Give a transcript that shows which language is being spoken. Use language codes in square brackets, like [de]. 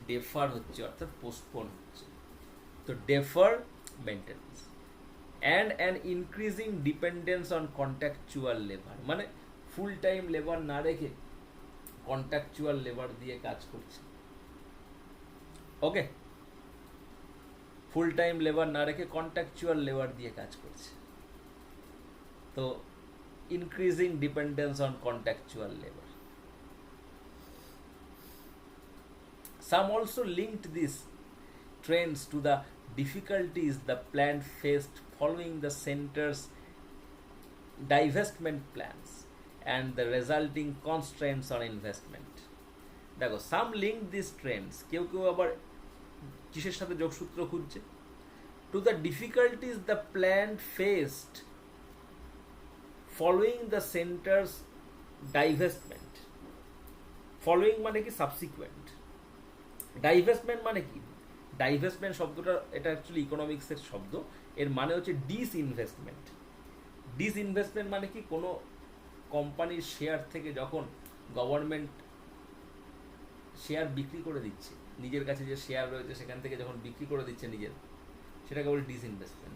[bn] Defer হচ্ছে, অর্থাৎ postpone হচ্ছে। তো [en] defer maintenance and an increasing dependence on contractual labour, [bn] মানে ফুল টাইম লেবার না রেখে কন্ট্রাকচুয়াল লেবার দিয়ে কাজ করছে। ওকে, ফুল টাইম লেবার না রেখে কন্ট্রাকচুয়াল লেবার দিয়ে কাজ করছে। [en] তো increasing dependence on contractual labour. Some also linked these trends to the difficulties the plant faced following the center's divestment plans and the resulting constraints on investment. [bn] দেখো, [en] some linked these trends, [bn] কেউ কেউ আবার কিসের সাথে যোগসূত্র খুঁজছে? [en] To the difficulties the plant faced following the center's divestment. [bn] Following মানে কি? সাবসিকুয়েন্ট। ডাইভেস্টমেন্ট মানে কি? ডাইভেস্টমেন্ট শব্দটা, এটা অ্যাকচুয়ালি ইকোনমিক্সের শব্দ, এর মানে হচ্ছে ডিসইনভেস্টমেন্ট। ডিসইনভেস্টমেন্ট মানে কি? কোনো কোম্পানির শেয়ার থেকে যখন গভর্নমেন্ট শেয়ার বিক্রি করে দিচ্ছে, নিজের কাছে যে শেয়ার রয়েছে সেখান থেকে যখন বিক্রি করে দিচ্ছে নিজের, সেটাকে বলে ডিসইনভেস্টমেন্ট।